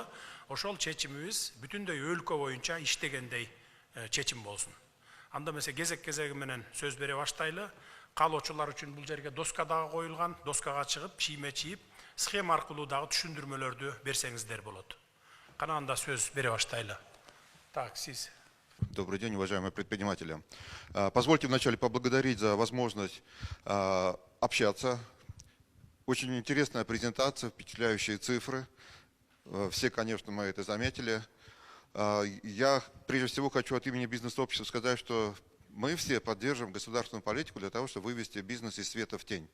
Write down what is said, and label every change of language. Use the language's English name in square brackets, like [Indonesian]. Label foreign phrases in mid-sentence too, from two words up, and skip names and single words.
[Kyrgyz] Ошол чечимибиз бүтүндөй өлкө боюнча иштегендей чечим болсун. Анда эмесе кезек-кезеги менен сөз бере баштайлы. Каалоочулар үчүн бул жерге доска дагы коюлган. Доскага чыгып, шийме чийип, схема аркылуу дагы түшүндүрмөлөрдү берсеңиздер болот. Кана анда сөз бере баштайлы. Так, сиз. [Russian] Добрый день, уважаемые предприниматели. Позвольте вначале поблагодарить за возможность общаться. Очень интересная презентация, впечатляющие цифры. Все, конечно, мы это заметили. Я прежде всего хочу от имени бизнес-общества сказать, что мы все поддерживаем государственную политику для того, чтобы вывести бизнес из света в тень.